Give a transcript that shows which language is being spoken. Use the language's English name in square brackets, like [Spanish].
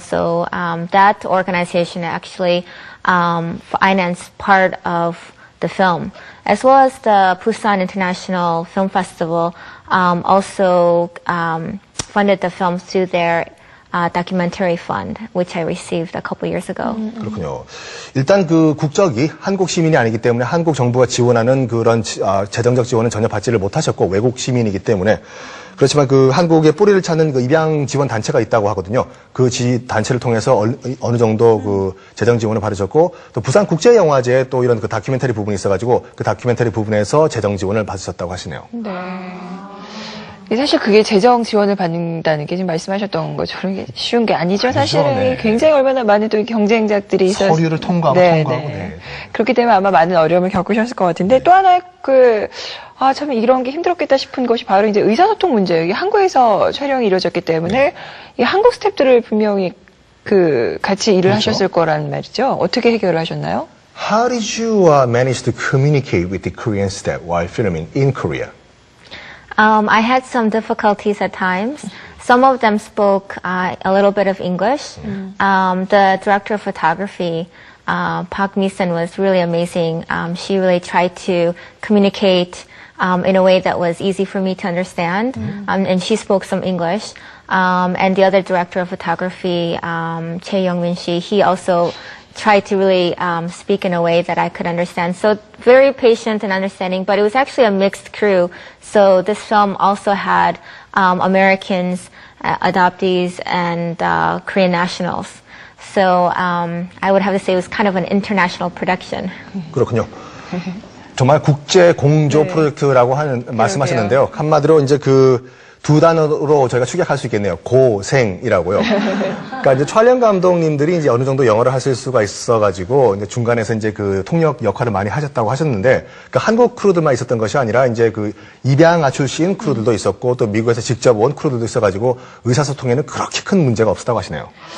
[English] So that organization actually financed part of the film, as well as the Busan International Film Festival also funded the film through their documentary fund, which I received a couple years ago. [Korean] 그렇군요. 일단 그 국적이 한국 시민이 아니기 때문에 한국 정부가 지원하는 그런 재정적 지원은 전혀 받지를 못하셨고 외국 시민이기 때문에 그렇지만 그 한국의 뿌리를 찾는 그 입양 지원 단체가 있다고 하거든요. 그 단체를 통해서 어느 정도 그 재정 지원을 받으셨고 또 부산 국제영화제에 또 이런 그 다큐멘터리 부분이 있어가지고 그 다큐멘터리 부분에서 재정 지원을 받으셨다고 하시네요. 네. 사실 그게 재정 지원을 받는다는 게 지금 말씀하셨던 것처럼 쉬운 게 아니죠. 사실은 네. 굉장히 얼마나 많은 또 경쟁작들이 있어서 서류를 통과하고 통과하고. 네. 그렇기 때문에 아마 많은 어려움을 겪으셨을 것 같은데 또 하나의 참 이런 게 힘들었겠다 싶은 것이 바로 이제 의사소통 문제예요. 이게 한국에서 촬영이 이루어졌기 때문에 이 한국 스태프들을 분명히 같이 일을 하셨을 거란 말이죠. 어떻게 해결을 하셨나요? [English] How did you manage to communicate with the Korean staff while filming in Korea? I had some difficulties at times. Some of them spoke a little bit of English. The director of photography, Park Mi-sun, was really amazing. She really tried to communicate in a way that was easy for me to understand, and she spoke some English. And the other director of photography, Chae Young-min, he also tried to really speak in a way that I could understand. So very patient and understanding, but it was actually a mixed crew. So this film also had Americans, adoptees, and Korean nationals. So I would have to say it was kind of an international production. [Korean] 그렇군요. 정말 국제 공조 프로젝트라고 말씀하셨는데요. 한마디로 이제 두 단어로 저희가 축약할 수 있겠네요. 고생이라고요. 그러니까 이제 촬영 감독님들이 이제 어느 정도 영어를 하실 수가 있어가지고 이제 중간에서 이제 그 통역 역할을 많이 하셨다고 하셨는데, 그러니까 한국 크루들만 있었던 것이 아니라 이제 그 입양아 출신 크루들도 있었고 또 미국에서 직접 온 크루들도 있어가지고 의사소통에는 그렇게 큰 문제가 없었다고 하시네요.